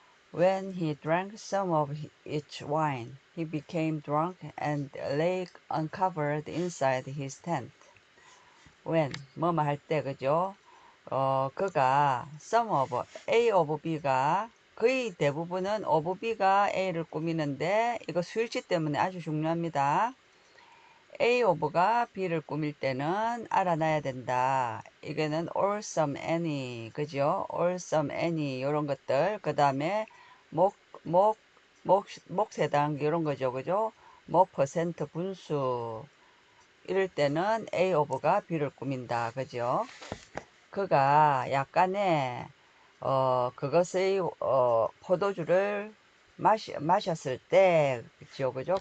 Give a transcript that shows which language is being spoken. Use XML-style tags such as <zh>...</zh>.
<en>When he drank some of each wine, he became drunk and lay uncovered inside his tent.</en> <ko>when 뭐뭐 할 때 그죠? 그가 some of A of B가 거의 대부분은 of B가 A를 꾸미는데 이거 수일치 때문에 아주 중요합니다. A of가 B를 꾸밀 때는 알아놔야 된다. 이거는 all, some, any 그죠? all, some, any 이런 것들 그 다음에 목, 목, 목세당 이런 거죠. 그죠? 목 퍼센트 분수 이럴 때는 A of가 B를 꾸민다. 그죠? 그가 약간의 그것의 포도주를 마셨을 때 그죠? 그죠?</ko>